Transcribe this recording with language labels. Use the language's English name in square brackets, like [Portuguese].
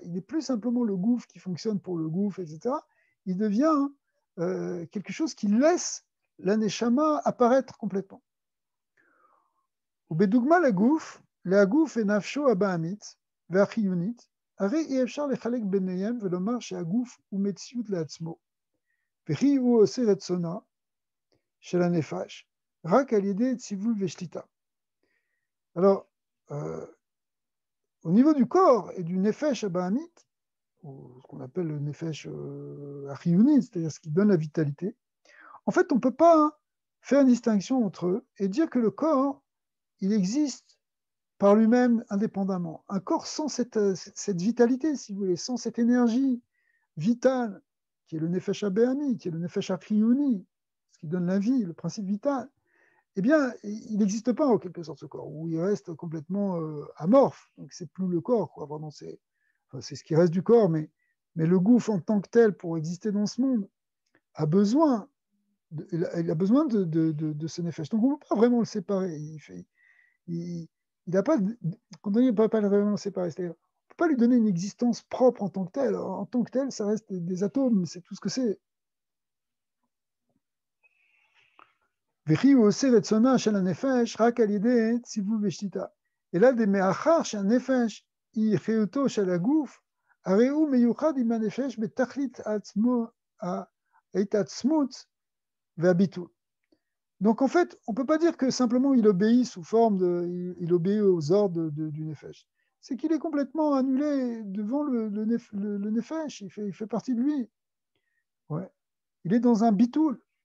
[French] Il n'est plus simplement le gouffre qui fonctionne pour le gouffre, etc. Il devient quelque chose qui laisse la neshama apparaître complètement. [Hebrew] ובדוגמה לגוף ונפשו הבעמית והחיונית, הרי אי אפשר לחלק ביניהם ולומר שהגוף הוא מציאות לעצמו, וכי הוא עושה רצונה של הנפש, רק על ידי ציווי ושליטה. [French] Alors, au niveau du corps et du nefesh abamit, ou ce qu'on appelle le nefesh achiyunit, c'est-à-dire ce qui donne la vitalité, en fait, on ne peut pas faire une distinction entre eux et dire que le corps, il existe par lui-même indépendamment. Un corps sans cette vitalité, si vous voulez, sans cette énergie vitale, qui est le nefesh abéami, qui est le nefesh achiyuni, ce qui donne la vie, le principe vital, eh bien, il n'existe pas en quelque sorte ce corps, où il reste complètement amorphe. Donc, c'est plus le corps, quoi. Vraiment, c'est ce qui reste du corps, mais le gouffre en tant que tel, pour exister dans ce monde, a besoin de ce nefesh. Donc, on ne peut pas vraiment le séparer. Il n'a pas, quand on dit on ne peut pas vraiment le séparer, c'est-à-dire, on ne peut pas lui donner une existence propre en tant que tel. En tant que tel, ça reste des atomes, c'est tout ce que c'est. [Hebrew] וכי הוא עושה רצונה של הנפש רק על ידי ציווי ושליטה. אלא דמאחר שהנפש היא חיותו של הגוף, הרי הוא מיוחד עם הנפש בתכלית ההתעצמות והביטול. [French] Donc en fait, on ne peut pas dire que simplement il obéit sous forme il obéit aux ordres du nefesh. C'est qu'il est complètement annulé devant le nefesh, il fait partie de lui. Ouais. Il est dans un bitoul.